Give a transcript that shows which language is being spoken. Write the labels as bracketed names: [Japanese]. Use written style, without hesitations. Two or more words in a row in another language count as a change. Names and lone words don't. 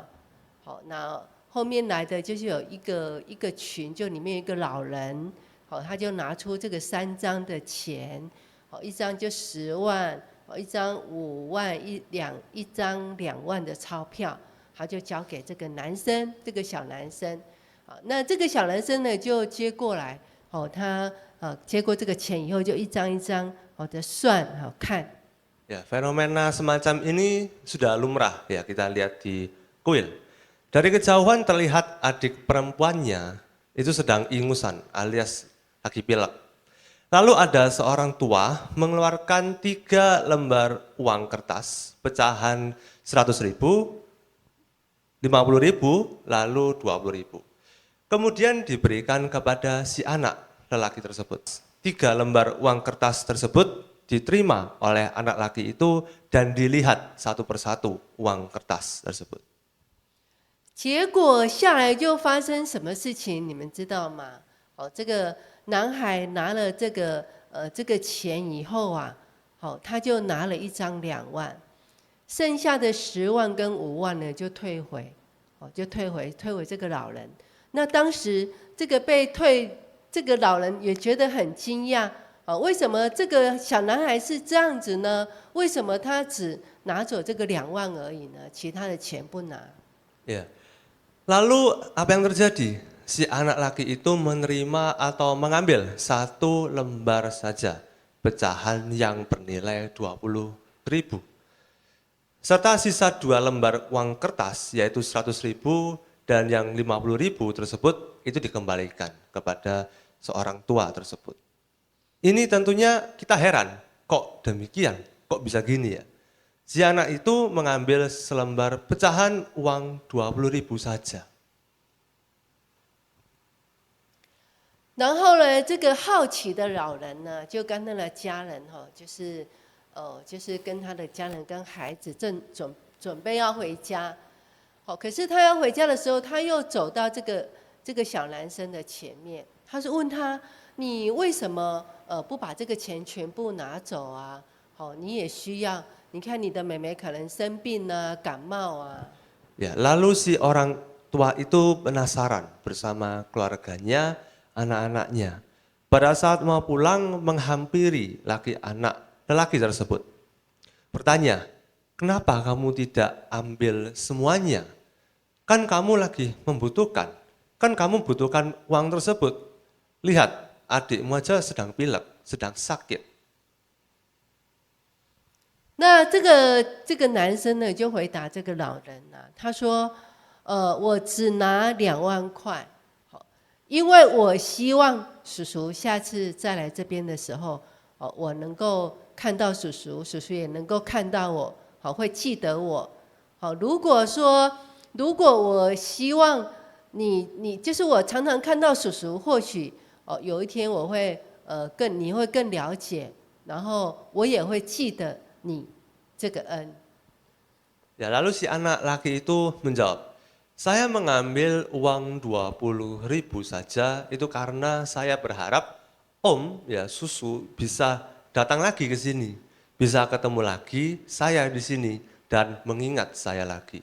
[Chinese] 好，那后面来的就是有一个群，就里面有一个老人，好，他就拿出这个3张的钱，好，一张就10万。一张5万，一张2万的钞票，他就交给这个男生，这个小男生。那这个小男生呢，就接过来，他接过这个钱以后，就一张一张的算，看。 [Indonesian] Ya, fenomena semacam ini sudah lumrah ya kita lihat di kuil. Dari kejauhan terlihat adik perempuannya itu sedang ingusan alias lagi pilek. Lalu ada seorang tua mengeluarkan 3 lembar uang kertas, pecahan 100.000, 50.000, lalu 20.000. Kemudian diberikan kepada si anak lelaki tersebut. 3 lembar uang kertas tersebut diterima oleh anak laki itu dan dilihat satu persatu uang kertas tersebut. [Chinese] 结果下来就发生什么事情，你们知道吗？这个。男孩拿了这个钱以后啊，好，他就拿了一张2万，剩下的10万跟5万呢就退回，就退回这个老人。那当时这个被退这个老人也觉得很惊讶，为什么这个小男孩是这样子呢？为什么他只拿走这个2万而已呢？其他的钱不拿？ [Indonesian] Ya. Lalu apa yang terjadi? Si anak laki itu menerima atau mengambil 1 lembar saja pecahan yang bernilai 20.000. Serta sisa 2 lembar uang kertas yaitu 100.000 dan yang 50.000 tersebut itu dikembalikan kepada seorang tua tersebut. Ini tentunya kita heran, kok demikian, kok bisa gini ya. Si anak itu mengambil selembar pecahan uang 20.000 saja. [Chinese] 然后呢，这个好奇的老人呢，就跟他的家人就是跟他的家人跟孩子准备要回家。可是他要回家的时候，他又走到这个小男生的前面，他是问他：你为什么不把这个钱全部拿走啊？你也需要，你看你的妹妹可能生病啊，感冒啊。 [Indonesian] Ya, lalu si orang tua itu penasaran bersama keluarganya, anak-anaknya. Pada saat mau pulang menghampiri lelaki tersebut. Bertanya, kenapa kamu tidak ambil semuanya? Kan kamu lagi membutuhkan, kan kamu butuhkan uang tersebut. Lihat, adikmu aja sedang pilek, sedang sakit. [Chinese] 那这个男生呢，就回答这个老人啊，他说：我只拿2万块，因为我希望叔叔下次再来这边的时候，我能够看到叔叔，叔叔也能够看到我，会记得我。如果我希望你就是我常常看到叔叔，或许有一天我会你会更了解，然后我也会记得你这个恩。 [Indonesian] Ya, lalu si anak laki itu menjawab, saya mengambil uang 20.000 saja itu karena saya berharap Om, ya susu bisa datang lagi ke sini, bisa ketemu lagi saya di sini dan mengingat saya lagi.